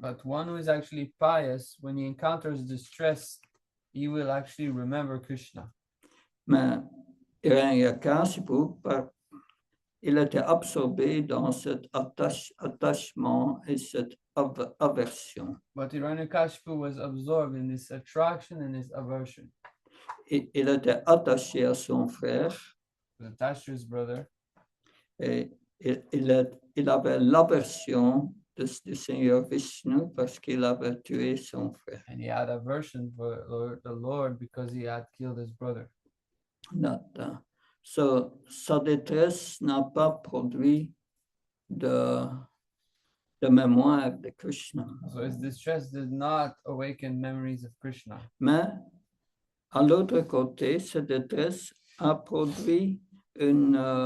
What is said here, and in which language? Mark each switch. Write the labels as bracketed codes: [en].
[en] But one who is actually pious, when he encounters distress, he will actually remember Krishna. [fr] Mais Hiranyakasipu, il était absorbé dans cet attachement et cette aversion. [en] But Hiranyakashipu was absorbed in this attraction and this aversion. [fr] Il était attaché à son frère [en] He was attached to his brother, [fr] et il avait l'aversion du Seigneur Vishnu parce qu'il avait tué son frère. [en] and he had aversion for the Lord because he had killed his brother. [fr] So, sa détresse n'a pas produit de mémoire de Krishna. [en] So his distress did not awaken memories of Krishna. [fr] Mais à l'autre côté, cette détresse a produit une...